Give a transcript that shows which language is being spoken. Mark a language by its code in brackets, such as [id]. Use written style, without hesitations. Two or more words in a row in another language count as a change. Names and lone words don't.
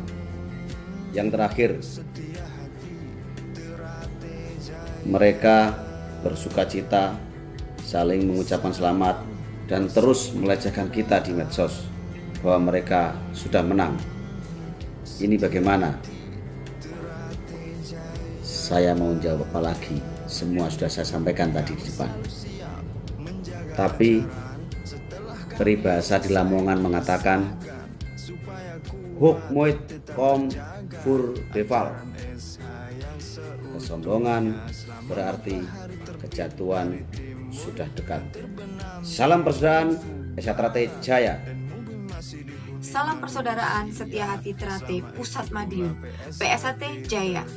[id] Yang terakhir, mereka bersukacita, saling mengucapkan selamat dan terus melecehkan kita di medsos bahwa mereka sudah menang. Ini bagaimana? Saya mau jawab apa lagi? Semua sudah saya sampaikan tadi di depan. Tapi peribahasa di Lamongan mengatakan [nl] hoek mooit kom voor de val. [id] Kesombongan berarti kejatuhan sudah dekat. Salam persaudaraan Esa Trate Jaya. Salam persaudaraan Setia Hati Trate Pusat Madiun. PSHT Jaya.